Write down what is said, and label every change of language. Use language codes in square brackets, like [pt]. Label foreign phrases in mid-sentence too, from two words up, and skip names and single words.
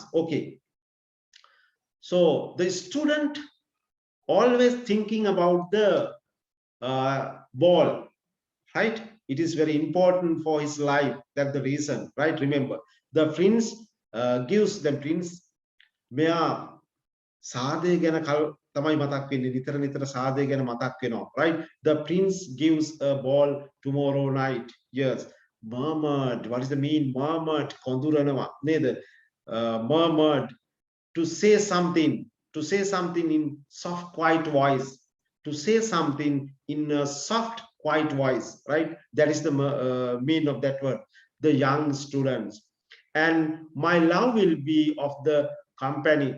[en] Okay. So the student always thinking about the ball, right? It is very important for his life. That's the reason, right? Remember, the prince gives the prince [si] මෙයා සාදේ ගැන තමයි මතක් වෙන්නේ. නිතර නිතර සාදේ ගැන මතක් වෙනවා, [en] right? The prince gives a ball tomorrow night. Yes. Murmured. What is the mean? Murmured. [si] කොඳුරනවා නේද? [en] Murmured. To say something in soft quiet voice. To say something in a soft quiet voice, right? That is the meaning of that word. the young students, and my love will be of the company.